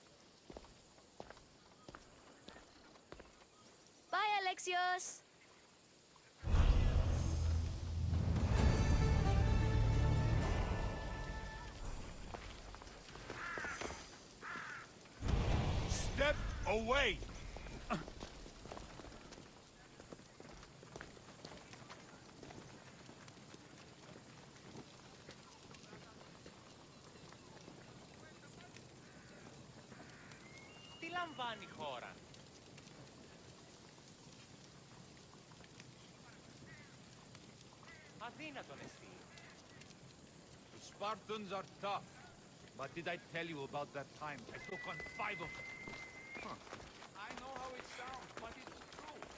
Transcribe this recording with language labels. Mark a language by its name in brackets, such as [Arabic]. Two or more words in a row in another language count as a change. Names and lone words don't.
[English] Bye, Alexios! Step away! [Greek] Τι λαμβάνει η χώρα? Αδύνατον εστί. [English] The Spartans are tough. But did I tell you about that time I took on 5 of them? Huh. I know how it sounds, but it's true.